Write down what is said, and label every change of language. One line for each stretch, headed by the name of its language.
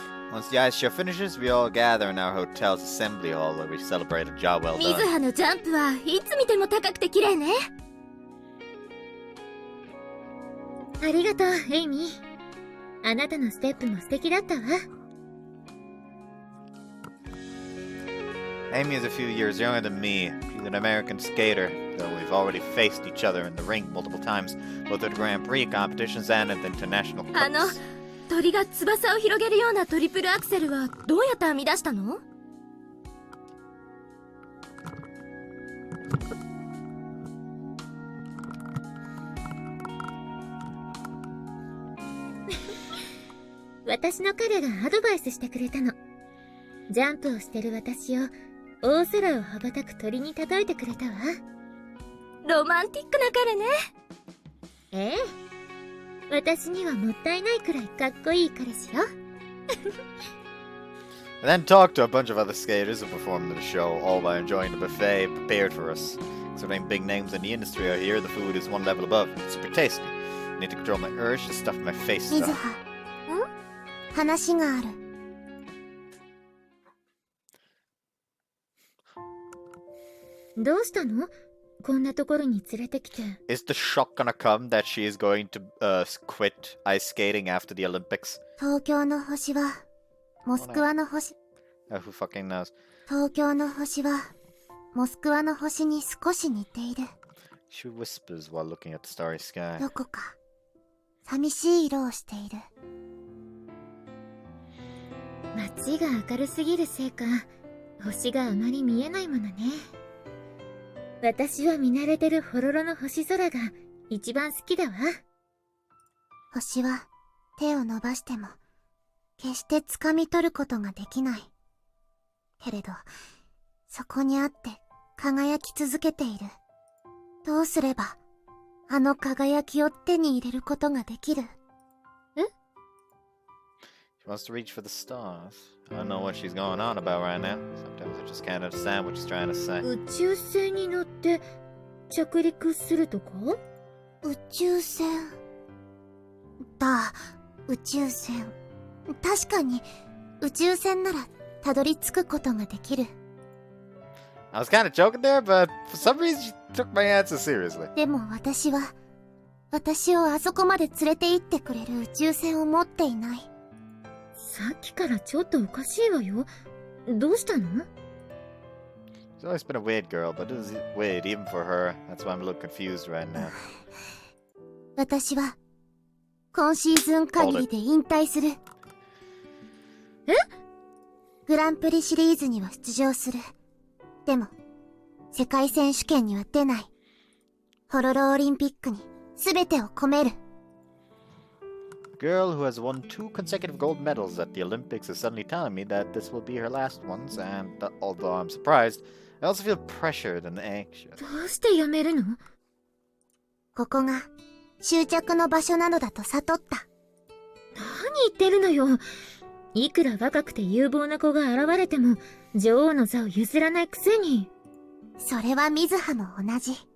English: Once the ice show finishes, we all gather in our hotel's assembly hall where we celebrate a job well 水 done.
Japanese: 葉のジャンプはいつ見ても高くて綺麗ね。ありがとう、エイミー。あなたのステップも素敵だったわ。
English: Amy is a few years younger than me. She's an American skater, though we've already faced each other in the rink multiple times, both at Grand Prix competitions and at the international あの cups.
Japanese: 鳥が翼を広げるようなトリプルアクセルはどうやって編み出したの？私の彼がアドバイスしてくれたの。ジャンプをしてる私を大空を羽ばたく鳥に例えてくれたわ。ロマンティックな彼ね。ええ。私にはもったいないくらいかっこいい彼氏よ。
English: I then talked to a bunch of other skaters who performed in the show, all while enjoying the buffet prepared for us. Considering big names in the industry are here, the food is one level above. It's super tasty. I need to control my urge to stuff my face 水 stuff.
Japanese: 葉。話がある。どうしたの？こんなところに連れてきて。
English: Is the shock gonna come that she is going to quit ice skating after the Olympics?
Japanese: 東京の星はモスクワの星。
English: Who fucking knows?
Japanese: 東京の星はモスクワの星に少し似ている。
English: She whispers while looking at the starry sky.
Japanese: どこか寂しい色をしている。街が明るすぎるせいか、星があまり見えないものね。私は見慣れてるホロロの星空が一番好きだわ。星は手を伸ばしても決して掴み取ることができない。けれどそこにあって輝き続けている。どうすればあの輝きを手に入れることができる？
English: She wants to reach for the stars. I don't know what she's going on about right now. Sometimes I just can't understand what she's trying to say.
Japanese: 宇宙船に乗って着陸するとか？宇宙船だ。宇宙船。確かに宇宙船ならたどり着くことができる。
English: I was kind of joking there, but for some reason she took my answer seriously.
Japanese: でも私は私をあそこまで連れて行ってくれる宇宙船を持っていない。さっきからちょっとおかしいわよ。どうしたの？
English: She's always been a weird girl, but it is weird even for her. That's why I'm a little confused right now.
Japanese: 私は今シーズン限りで引退する。え？グランプリシリーズには出場する。でも世界選手権には出ない。ホロロオリンピックに全てを込める。
English: Girl who has won 2 consecutive gold medals at the Olympics is suddenly telling me that this will be her last ones, and although I'm surprised, I also feel pressured and anxious.
Japanese: どうしてやめるの？ここが終着の場所なのだと悟った。何言ってるのよ。いくら若くて有望な子が現れても女王の座を譲らないくせに。それは水葉も同じ。